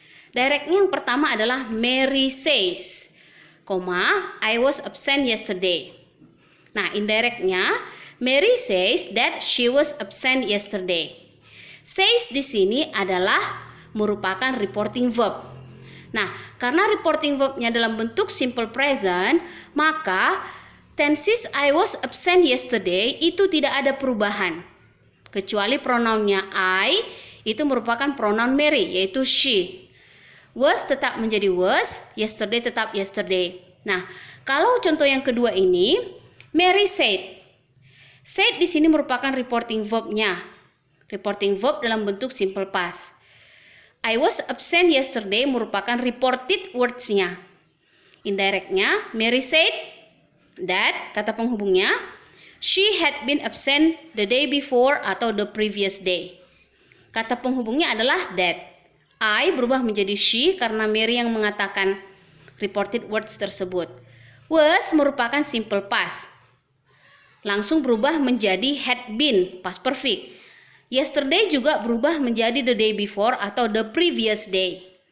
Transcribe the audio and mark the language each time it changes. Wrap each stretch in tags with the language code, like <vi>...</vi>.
<id>Directnya yang pertama adalah</id> <en>Mary says, I was absent yesterday.</en> <id>Nah, indirectnya</id> <en>Mary says that she was absent yesterday.</en> <id>Says di sini adalah merupakan reporting verb. Nah, karena reporting verbnya dalam bentuk simple present, maka tenses</id> <en>I was absent yesterday</en> <id>itu tidak ada perubahan. Kecuali pronounnya I itu merupakan pronoun Mary, yaitu she. Was tetap menjadi was, yesterday tetap yesterday. Nah, kalau contoh yang kedua ini,</id> <en>Mary said.</en> <id>Said di sini merupakan reporting verbnya. Reporting verb dalam bentuk simple past.</id> <en>I was absent yesterday</en> <id>merupakan</id> <en>reported words-nya. Indirectnya, Mary said that,</en> <id>kata penghubungnya,</id> <en>she had been absent the day before</en> <id>atau</id> <en>the previous day.</en> <id>Kata penghubungnya adalah that. I berubah menjadi she karena Mary yang mengatakan reported words tersebut. Was merupakan simple past. Langsung berubah menjadi had been, past perfect. Yesterday juga berubah menjadi the day before atau the previous day.</id>